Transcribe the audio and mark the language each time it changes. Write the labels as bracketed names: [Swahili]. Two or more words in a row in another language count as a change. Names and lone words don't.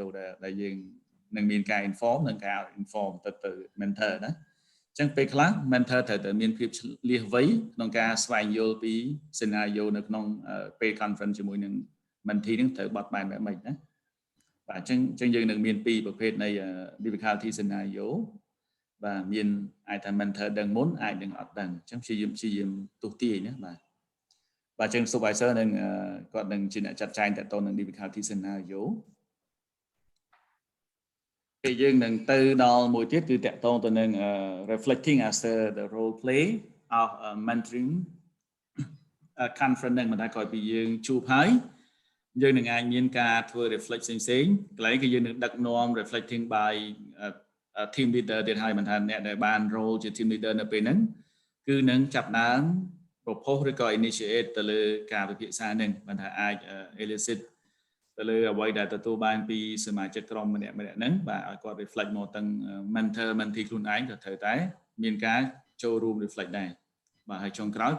[Khmer] ដែលយើងនឹងមានការ inform និងការ inform ទៅ mentor ណាអញ្ចឹងពេលខ្លះ mentor ត្រូវតែមានភាពឆ្លៀសវៃក្នុងការស្វែងយល់ពី scenario នៅក្នុងពេល conference ជាមួយនឹង mentee ហ្នឹងត្រូវបត់បែនបែបម៉េចណាបាទអញ្ចឹងយើងនឹងមានពីរប្រភេទនៃ [English] difficulty scenario [Khmer] បាទមានអាចថា mentor ដឹងមុនអាចនឹងអត់ដឹងអញ្ចឹងព្យាយាមទុះទាយណាបាទចឹង supervisor នឹងគាត់នឹងជាអ្នកចាត់ចែងតទៅនឹង [English] difficulty scenario [Khmer] ពេលយើងនឹងទៅដល់មួយទៀតគឺតកតងទៅនឹង [English] reflecting after the role play of mentoring conference [Khmer] នឹងមិនថាក្រោយពីយើងជួបហើយយើងនឹងអាចមានការធ្វើ reflect ផ្សេងៗកន្លែងគឺយើងនឹងដឹកនាំ [English] reflecting by team leader [Khmer] ទៀតហើយមិនថា អ្នកដែលបាន role ជា [English] team leader [Khmer] នៅពេលហ្នឹងគឺនឹងចាប់ដើម propose ឬក៏ initiate ទៅលើការពិភាក្សាហ្នឹងមិនថាអាច elicit ទៅលើអ្វីដែលទទួលបានពី សមាជិកក្រុមម្នាក់ហ្នឹងបាទឲ្យគាត់ reflect មកទាំង [English] mentor mentee [Khmer] ខ្លួនឯងក៏ត្រូវតែមានការចូលរួម reflect ដែរបាទហើយចុងក្រោយគឺ